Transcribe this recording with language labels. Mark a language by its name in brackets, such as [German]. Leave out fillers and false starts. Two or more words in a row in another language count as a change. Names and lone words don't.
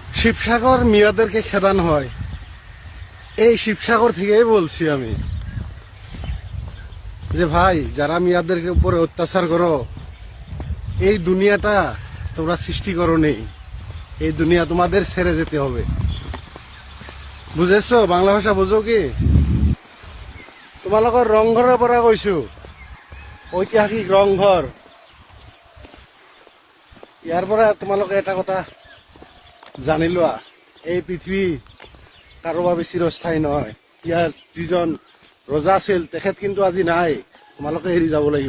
[Bangla] শিবসাগর মিয়াদেরকে খেদানো হয়, এই শিবসাগর থেকেই বলছি আমি যে ভাই, যারা মিয়াদের উপরে অত্যাচার করো, এই দুনিয়াটা তোমরা সৃষ্টি করো নেই, এই দুনিয়া তোমাদের ছেড়ে যেতে হবে। বুঝেছো? বাংলা ভাষা বুঝো কি? [Assamese] তোমালোকৰ ৰংঘৰৰ পৰা কৈছো, ঐতিহাসিক ৰংঘৰ। ইয়াৰ পৰা তোমালোকে এটা কথা জানি লোৱা, এই পৃথিৱী কাৰোবাৰ বাবে চিৰস্থায়ী নহয়। ইয়াৰ যিজন ৰজা আছিল তেখেত কিন্তু আজি নাই, তোমালোকে এৰি যাব লাগিব।